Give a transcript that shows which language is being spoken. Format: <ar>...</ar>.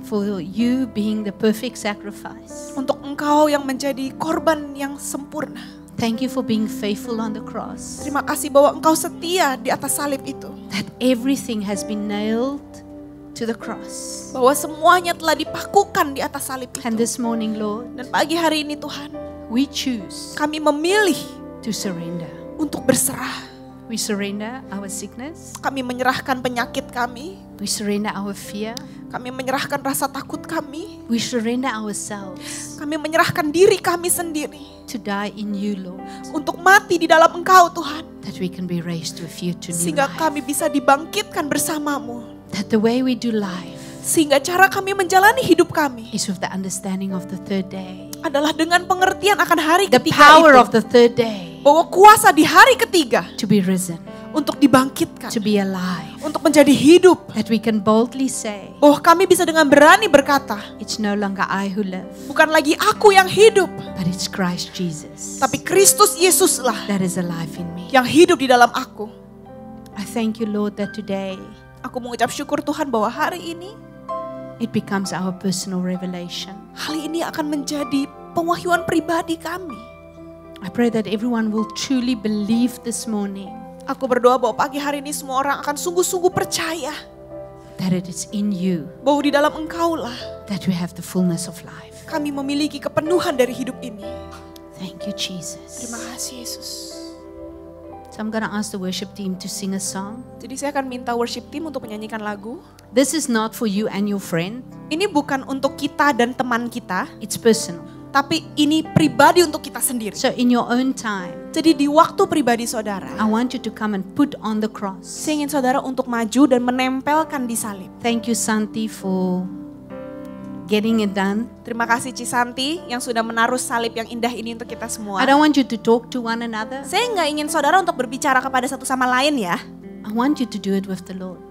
<en>for you being the perfect sacrifice.</en> <id>Untuk Engkau yang menjadi korban yang sempurna.</id> <en>Thank you for being faithful on the cross.</en> <id>Terima kasih bahwa Engkau setia di atas salib itu.</id> <en>That everything has been nailed to the cross.</en> <id>Bahwa semuanya telah dipakukan di atas salib</id> <en>And</en> <id>itu.</id> <en>this morning, Lord,</en> <id>Dan pagi hari ini Tuhan,</id> <en>we choose</en> <id>kami memilih</id> <en>to surrender.</en> <id>untuk berserah.</id> <en>We surrender our sickness.</en> <id>Kami menyerahkan penyakit kami.</id> <en>We surrender our fear.</en> <id>Kami menyerahkan rasa takut kami.</id> <en>We surrender ourselves</en> <id>Kami menyerahkan diri kami sendiri.</id> <en>to die in you, Lord,</en> <id>Untuk mati di dalam Engkau Tuhan.</id> <en>that we can be raised to a future new</en> <id>Sehingga</id> <en>life.</en> <id>kami bisa dibangkitkan bersamamu.</id> <en>That the way we do life</en> <id>Sehingga cara kami menjalani hidup kami</id> <en>is with the understanding of the third day.</en> <id>adalah dengan pengertian akan hari</id> <en>The</en> <id>ketiga</id> <en>power</en> <id>itu.</id> <en>of the third day</en> <id>Bahwa kuasa di hari ketiga</id> <en>to be risen,</en> <id>untuk dibangkitkan.</id> <en>to be alive.</en> <id>Untuk menjadi hidup.</id> <en>That we can boldly say,</en> <id>Bahwa kami bisa dengan berani berkata,</id> <en>it's no longer I who live,</en> <id>bukan lagi aku yang hidup,</id> <en>but it's Christ Jesus</en> <id>tapi Kristus Yesuslah</id> <en>that is alive in me.</en> <id>yang hidup di dalam aku.</id> <en>I thank you, Lord, that today</en> <id>Aku mengucap syukur Tuhan bahwa hari ini,</id> <en>it becomes our personal revelation.</en> <id>hal ini akan menjadi pewahyuan pribadi kami.</id> <en>I pray that everyone will truly believe this morning</en> <id>Aku berdoa bahwa pagi hari ini semua orang akan sungguh-sungguh percaya</id> <en>that it is in you</en> <id>bahwa di dalam Engkaulah</id> <en>that we have the fullness of life.</en> <id>kami memiliki kepenuhan dari hidup ini.</id> <en>Thank you, Jesus.</en> <id>Terima kasih Yesus.</id> <en>So I'm going to ask the worship team to sing a song.</en> <id>Jadi saya akan minta worship team untuk menyanyikan lagu.</id> <en>This is not for you and your friend.</en> <id>Ini bukan untuk kita dan teman kita,</id> <en>It's personal.</en> <id>tapi ini pribadi untuk kita sendiri.</id> <en>So in your own time,</en> <id>Jadi di waktu pribadi saudara,</id> <en>I want you to come and put on the cross.</en> <id>saya ingin saudara untuk maju dan menempelkan di salib.</id> <en>Thank you, Santi, for getting it done.</en> <id>Terima kasih Cisanti yang sudah menaruh salib yang indah ini untuk kita semua.</id> <en>I don't want you to talk to one another.</en> <id>Saya nggak ingin saudara untuk berbicara kepada satu sama lain ya.</id> <en>I want you to do it with the Lord.</en>